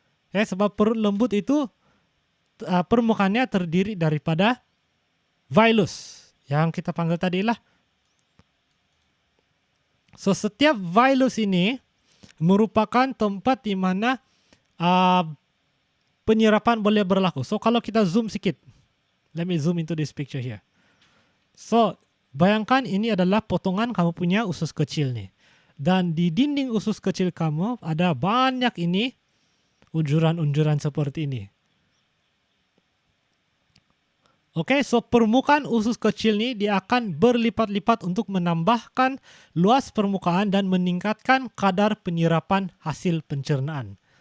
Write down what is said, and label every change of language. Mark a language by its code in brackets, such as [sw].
[ms] Okay, sebab perut lembut itu permukaannya terdiri daripada virus yang kita panggil tadi lah. So setiap virus ini merupakan tempat di mana penyerapan boleh berlaku. So kalau kita zoom sikit, [en] let me zoom into this picture here. [ms] So bayangkan ini adalah potongan kamu punya usus kecil nih. Dan di dinding usus kecil kamu ada banyak ini unjuran-unjuran seperti ini. Oke, so permukaan usus kecil ini dia akan berlipat-lipat untuk menambahkan luas permukaan dan meningkatkan kadar penyerapan hasil pencernaan.